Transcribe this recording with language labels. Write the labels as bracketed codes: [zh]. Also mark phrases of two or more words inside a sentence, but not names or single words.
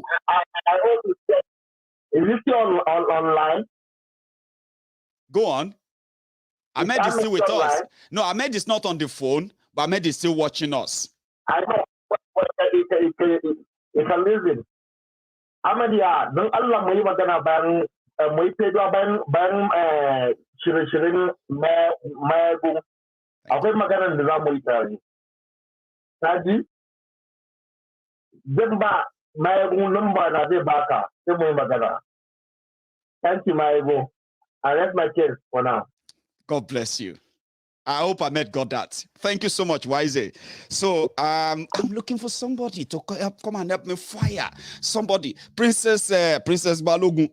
[en] I also said, is this still online? Go on. Ahmed is still with us. No, Ahmed is not on the phone, but Ahmed is still watching us. I know. It's amazing. Ahmed, yeah, don't Allah mo yung magana bang mo ipedwa bang shirin Maiyegun. [ha] Akwai magana da za mu yi tare. Kaji? Zan ba Maiyegun number na zai baka sai mu yi magana. [en] Thank you, Maiyegun. I rest my case for now. God bless you. I hope Ahmed got that. Thank you so much, Wise. So I'm looking for somebody to come and help me fire. Somebody. Princess Balogun.